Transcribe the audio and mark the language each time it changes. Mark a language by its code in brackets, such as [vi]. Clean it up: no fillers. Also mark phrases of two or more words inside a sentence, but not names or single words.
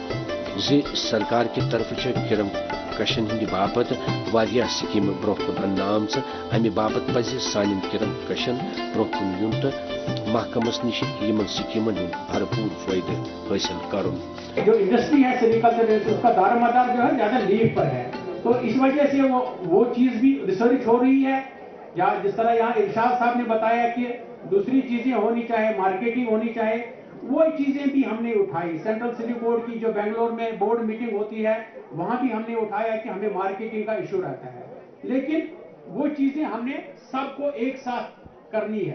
[ks] सरकार की तरफ किरम कशन हिंद बापत वारिया स्कीम ब्रोह कुन अन्ना आमच, अमि बापत पज सान किरम कशन ब्रोह कुन युन तो महकमस निश यमन स्कीमन हुंद भरपूर फायदे हासिल करुन। [hi] जो इंडस्ट्री है सेरीकल्चर उसका दारोमदार जो है ज्यादा लीव पर है, तो इस वजह से वो चीज भी रिसर्च हो रही है। या जिस तरह यहाँ इरशाद साहब ने बताया कि दूसरी चीजें होनी चाहे, मार्केटिंग होनी चाहे, वो चीजें भी हमने उठाई। सेंट्रल सिटी बोर्ड की जो बेंगलोर में [en] board meeting [hi] होती है वहां भी हमने उठाया कि हमें मार्केटिंग का इशू रहता है, लेकिन वो चीजें हमने सबको एक साथ करनी है।